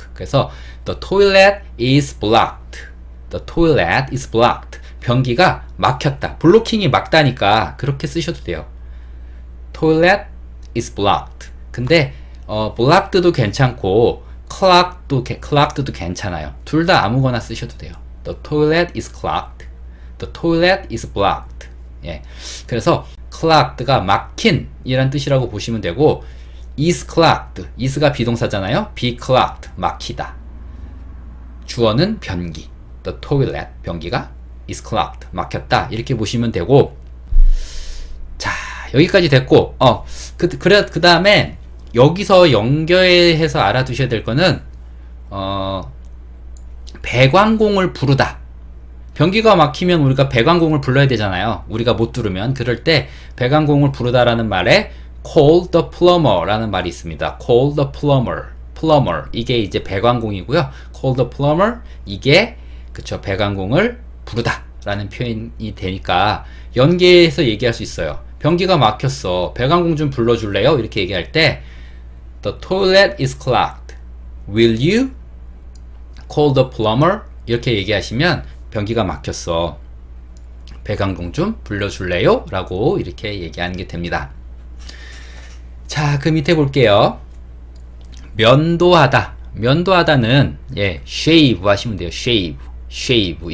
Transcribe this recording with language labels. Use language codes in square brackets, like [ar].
[ko] 그래서 [en] the toilet is blocked. The toilet is blocked. [ko] 변기가 막혔다. 블로킹이 막다니까 그렇게 쓰셔도 돼요. [en] toilet is blocked. [ko] 근데 blocked도 괜찮고 clogged도 괜찮아요. 둘 다 아무거나 쓰셔도 돼요. [en] The toilet is clogged. The toilet is blocked. [ko] 예. 그래서 clogged가 막힌 이란 뜻이라고 보시면 되고, [en] is clogged, [ko] is가 비동사잖아요. [en] be clogged, [ko] 막히다. 주어는 변기. [en] The toilet, [ko] 변기가 [en] is clogged, [ko] 막혔다. 이렇게 보시면 되고, 자, 여기까지 됐고, 그 다음에 여기서 연결해서 알아두셔야 될 거는, 배관공을 부르다. 변기가 막히면 우리가 배관공을 불러야 되잖아요. 우리가 못 들으면. 그럴 때 배관공을 부르다라는 말에 [en] call the plumber [ko] 라는 말이 있습니다. [en] call the plumber. plumber. [ko] 이게 이제 배관공이고요. [en] call the plumber. [ko] 이게 그쵸, 배관공을 부르다 라는 표현이 되니까 연계해서 얘기할 수 있어요. 변기가 막혔어. 배관공 좀 불러줄래요? 이렇게 얘기할 때 [en] The toilet is clogged. Will you call the plumber? [ko] 이렇게 얘기하시면 변기가 막혔어. 배관공 좀 불러줄래요? 라고 이렇게 얘기하는 게 됩니다. 자, 그 밑에 볼게요. 면도하다. 면도하다는 shave 하시면 돼요. [en] shave.